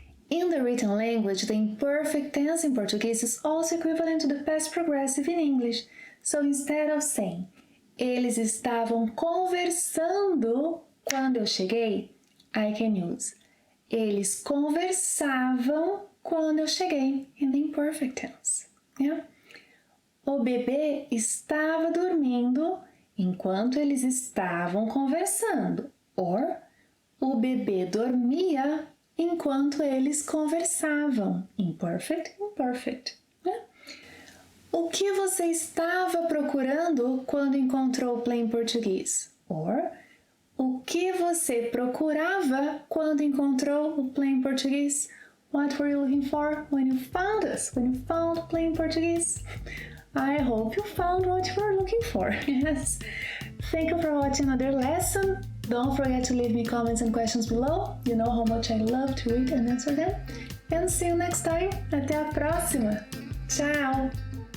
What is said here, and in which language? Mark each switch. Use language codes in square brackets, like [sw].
[en] In the written language, the imperfect tense in Portuguese is also equivalent to the past progressive in English. So instead of saying, [pt] eles estavam conversando quando eu cheguei, [en] I can use, [pt] eles conversavam quando eu cheguei, [en] in the imperfect tense. Yeah? [pt] O bebê estava dormindo enquanto eles estavam conversando. [en] Or, [pt] o bebê dormia enquanto eles conversavam. [en] Imperfect, imperfect. [pt] Né? O que você estava procurando quando encontrou o play em português? [en] Or, [pt] o que você procurava quando encontrou o play em português? [en] What were you looking for when you found us? When you found play in Portuguese? I hope you found what you were looking for. Yes. Thank you for watching another lesson. Don't forget to leave me comments and questions below. You know how much I love to read and answer them. And see you next time. [pt] Até a próxima. Tchau!